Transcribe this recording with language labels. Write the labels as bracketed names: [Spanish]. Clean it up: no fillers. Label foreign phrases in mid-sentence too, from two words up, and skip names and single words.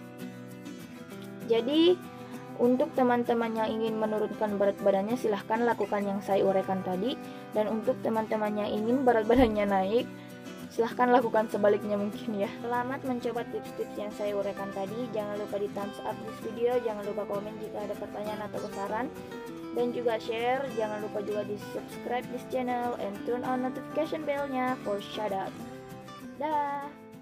[Indonesian] Jadi untuk teman-teman yang ingin menurunkan berat badannya, silahkan lakukan yang saya uraikan tadi, dan untuk teman-teman yang ingin berat badannya naik, silahkan lakukan sebaliknya mungkin ya. Selamat mencoba tips-tips yang saya uraikan tadi. Jangan lupa di [English] thumbs up this video, [Indonesian] jangan lupa komen jika ada pertanyaan atau saran, dan juga share. Jangan lupa juga di [English] subscribe this channel and turn on notification bell-nya for shout out. [Indonesian] Dah.